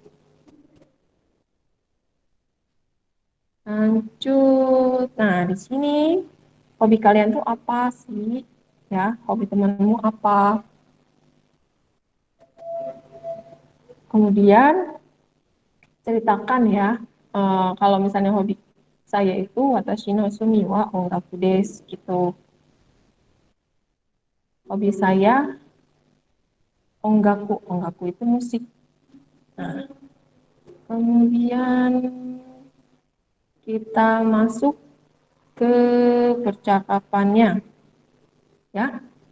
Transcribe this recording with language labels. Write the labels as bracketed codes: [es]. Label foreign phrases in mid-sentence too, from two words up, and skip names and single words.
[id] Lanjut. Nah, di sini hobi kalian tuh apa sih? Ya, hobi temanmu apa? Kemudian ceritakan ya, kalau misalnya hobi saya itu [ja] 私のすみは音楽です [id] gitu. Hobi saya ongaku itu musik. Nah, kemudian kita masuk ke percakapannya ya.